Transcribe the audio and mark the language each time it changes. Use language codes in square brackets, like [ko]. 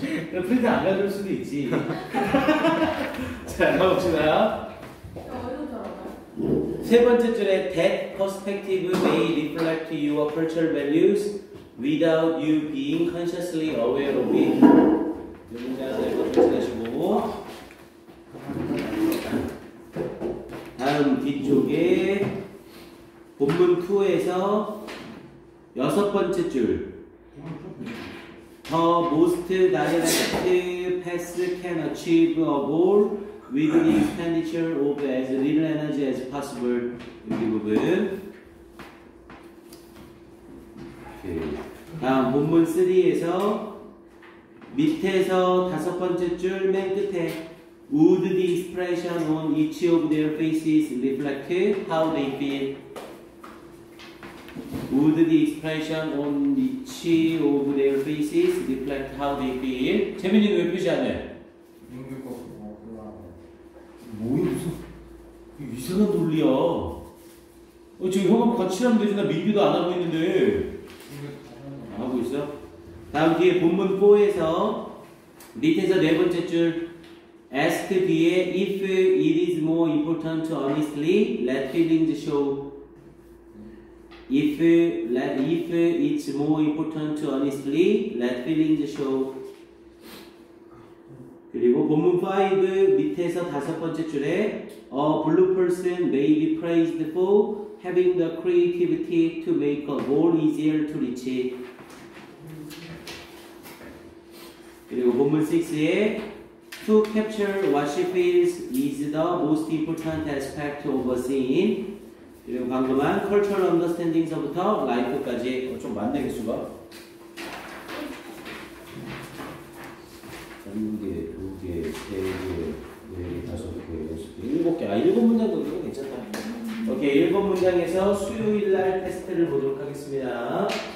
[ko] 그냥 프린트 안 가져올 수도 있지. 자, 가봅시다. 어디서 들어가요? 세 번째 줄에 [en] that perspective may reflect your cultural values without you being consciously aware of it. [ko] 이 문장을 읽어 주시고 다음 뒤쪽에 본문 2에서 여섯 번째 줄 [en] The most direct path can achieve a goal with the expenditure of as little energy as possible. [ko] 여기 부분. 다음 본문 3에서 밑에서 다섯 번째 줄 맨 끝에 [en] Would the expression on each of their faces reflect how they feel? Would the expression on each of their faces reflect how they feel? [ko] 재민이는 왜 표시 안 해? 뭐야 무슨 이상한 논리야. 지금 형하고 같이 하면 되지. 나 민규도 안 하고 있는데. 안 하고 있어? 다음 뒤에 본문 4에서 밑에서 네 번째 줄 [en] ask 뒤에 if it is more important to honestly let feelings show. If it's more important to honestly let feelings show. [ko] 그리고 본문 5 밑에서 다섯 번째 줄에 [en] A blue person may be praised for having the creativity to make a goal easier to reach. [ko] 그리고 본문 6에 [en] To capture what she feels is the most important aspect of a scene. [ko] 그리고 방금한 [en] cultural understanding [ko] 서부터 life까지 좀 많네 개수가. 한 개, 두 개, 세 개, 네 개, 다섯 개, 여섯 개, 일곱 개. 일곱 문장 정도는 괜찮다. 오케이, 일곱 문장에서 수요일날 테스트를 보도록 하겠습니다.